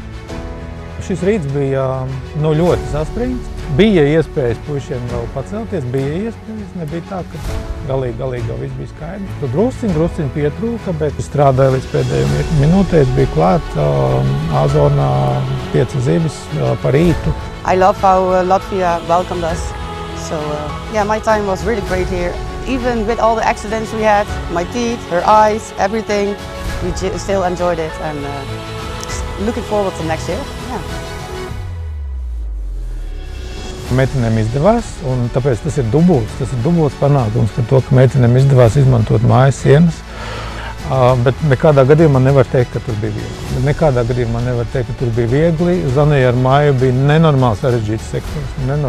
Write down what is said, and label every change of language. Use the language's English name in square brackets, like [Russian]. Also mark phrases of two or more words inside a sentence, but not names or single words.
[Latvian] Šis rīts bija ļoti saspringts. Bija iespējas puišiem vēl pacelties, nebija tā, ka galīgi jau viss bija skaidrs. Drusciņ pietrūka, bet strādāja līdz pēdējiem minūtēs, bija klāt A-zonā 5 zivis par rītu. [English] I love how Latvia welcomed us. So yeah, my time was really great here. Even with all the accidents we had, my teeth, her eyes, everything, we still enjoyed it and looking forward to next year. Yeah. [Latvian] Meitenēm izdevās, un tāpēc tas ir dubults panākums par to, ka meitenēm izdevās izmantot mājas sienas. Bet nekādā gadījumā nevar teikt, ka tur bija viegli. Zanai ar Māju bija nenormāli sarežģīts sektors.